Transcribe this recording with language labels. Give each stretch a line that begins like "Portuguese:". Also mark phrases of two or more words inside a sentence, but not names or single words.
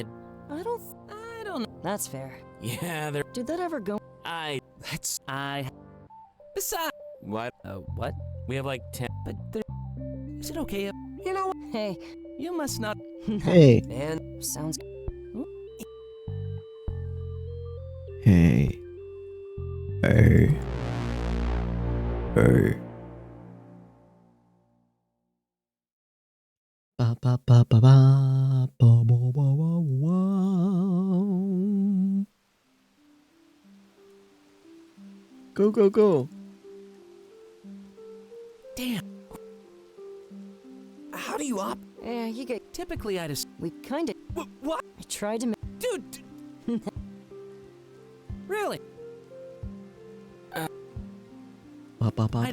English: I don't. I don't know. That's fair. Yeah. There. Did that ever go? That's. Besides. What? What? We have like 10. But there. Is it okay? You know, Hey, You must not. Hey, man. sounds. hey, hey, hey. Ba ba ba ba ba ba ba ba ba ba. Go go go! Damn. How do you op? Yeah, you get. Typically, I just. We kinda. What? I tried to. Dude. Really? Ba ba ba